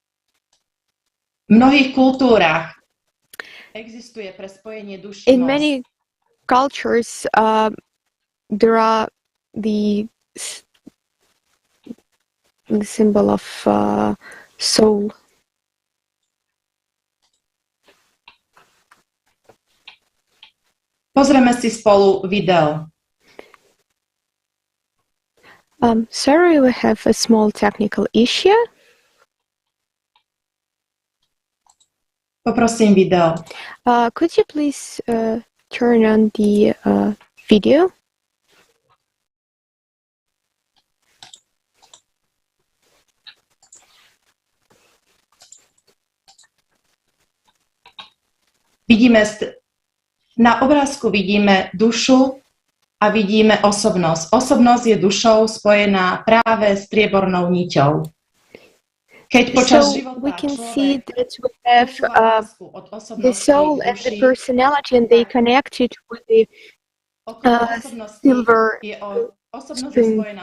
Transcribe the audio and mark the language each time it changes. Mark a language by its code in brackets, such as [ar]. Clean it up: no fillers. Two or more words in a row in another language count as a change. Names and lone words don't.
[en] In many cultures, there are the symbol of soul. [sk] Pozrieme si spolu video. [en] Sorry, we have a small technical issue. [sk] Poprosím video. [en] Could you please turn on the video? [sk] Na obrázku vidíme dušu a vidíme osobnosť. Osobnosť je dušou spojená práve s striebornou niťou. [en] So we can see that we have the soul and the personality, and they connected with the silver string.